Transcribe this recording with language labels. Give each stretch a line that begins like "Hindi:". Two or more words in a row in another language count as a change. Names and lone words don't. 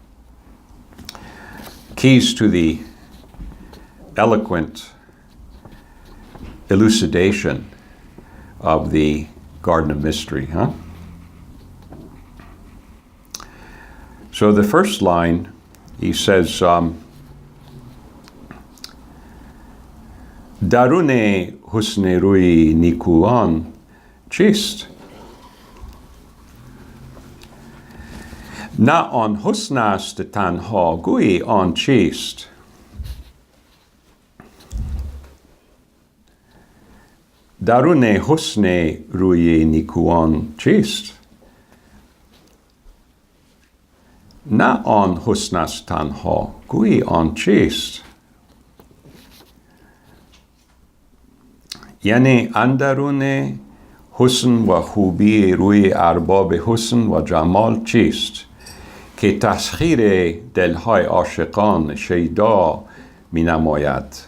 English: Keys to the eloquent elucidation of the Garden of Mystery. So the first line, he says,
Persian: درون حسن روی نیکوان چیست. نه آن حسن است تنها گوی آن چیست. درون حسن روی نیکوان چیست. نه آن حسن است تنها گوی آن چیست. یعنی اندرون حسن و خوبی روی ارباب حسن و جمال چیست که تسخیر دلهای عاشقان شیدا می نماید؟